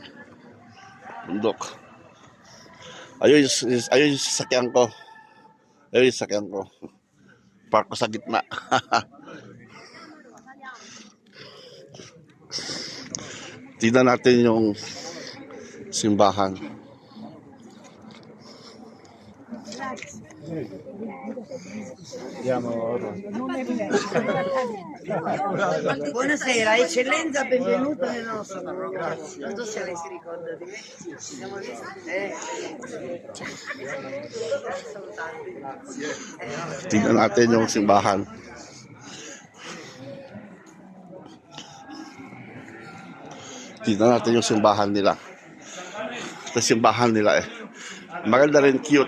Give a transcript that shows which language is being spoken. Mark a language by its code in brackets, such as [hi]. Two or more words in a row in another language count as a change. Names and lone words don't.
[tl] Bundok. Ayun yung sasakyan ko. Ayun yung sasakyan ko. Park ko sa gitna. Tignan natin yung simbahan. [it] Buonasera, eccellenza, benvenuto nella nostra parrocchia. Non so se lei si ricorda di me. Siamo [tl] Tignan natin yung simbahan. Tignan natin yung simbahan nila. Ito simbahan nila Maganda rin, cute.